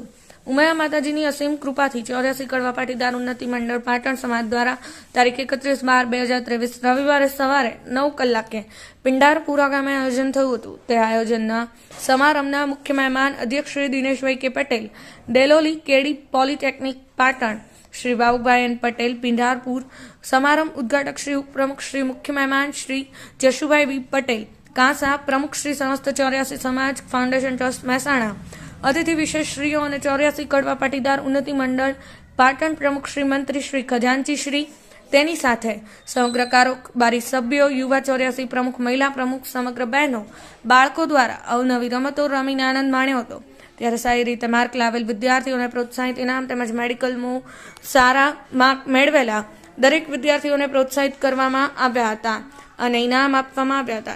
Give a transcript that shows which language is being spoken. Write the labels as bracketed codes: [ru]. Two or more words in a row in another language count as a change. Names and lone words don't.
[gu] ઉમિયા માતાજીની અસીમ કૃપાથી 84 કડવા પાટીદાર ઉન્નતિ મંડળ પાટણ સમાજ દ્વારા તારીખ 31/12/2023 રવિવારે સવારે 9 કલાકે પિંઢારપુરા ગામે આયોજન થયું હતું. તે આયોજનના સમારંભના મુખ્ય મહેમાન અધ્યક્ષ શ્રી દિનેશભાઈ કે પટેલ, ડેલોલી કેડી પોલિટેકનિક પાટણ, શ્રી બાબુભાઈ એન પટેલ પિંઢારપુર, સમારંભ ઉદ્ઘાટક શ્રી ઉપપ્રમુખ શ્રી મુખ્ય મહેમાન શ્રી જશુભાઈ બી પટેલ કાંસા, પ્રમુખ શ્રી સમસ્ત 84 સમાજ ફાઉન્ડેશન ટ્રસ્ટ મહેસાણા, અતિથિ વિશેષ શ્રીઓ અને 84 કડવા પાટીદાર ઉન્નતિ મંડળ પાટણ પ્રમુખ શ્રી મંત્રી શ્રી ખજાનચી શ્રી, તેની સાથે સમગ્ર કારોબારી સભ્યો, યુવા 84 પ્રમુખ, મહિલા પ્રમુખ, સમગ્ર બહેનો, બાળકો દ્વારા અવનવી રમતો રમીને આનંદ માણ્યો હતો. ત્યારે સારી રીતે માર્ક લાવેલ વિદ્યાર્થીઓને પ્રોત્સાહિત ઇનામ તેમજ મેડિકલમાં સારા માર્ક મેળવેલા દરેક વિદ્યાર્થીઓને પ્રોત્સાહિત કરવામાં આવ્યા હતા અને ઇનામ આપવામાં આવ્યા હતા.